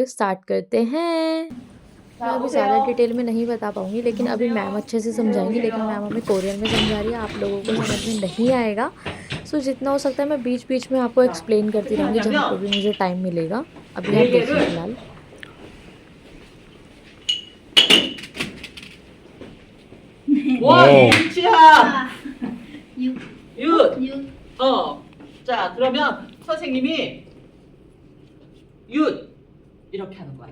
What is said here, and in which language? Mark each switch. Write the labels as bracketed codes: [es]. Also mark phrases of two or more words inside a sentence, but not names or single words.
[hi] स्टार्ट करते हैं। मैं अभी ज़्यादा डिटेल में नहीं बता पाऊँगी लेकिन अभी मैम अच्छे से समझाएँगी, लेकिन मैम हमें कोरियन में समझा रही है, आप लोगों को समझ में नहीं आएगा। सो जितना हो सकता है मैं बीच-बीच में आपको एक्सप्लेन करती रहूँगी जहाँ पे भी मुझे टाइम मिलेगा। अभी आप देखिए फ़िलहाल। [ko] 와, 오. 진짜. 6, 6. 6, 자, 그러면 선생님이 6 이렇게 하는 거야.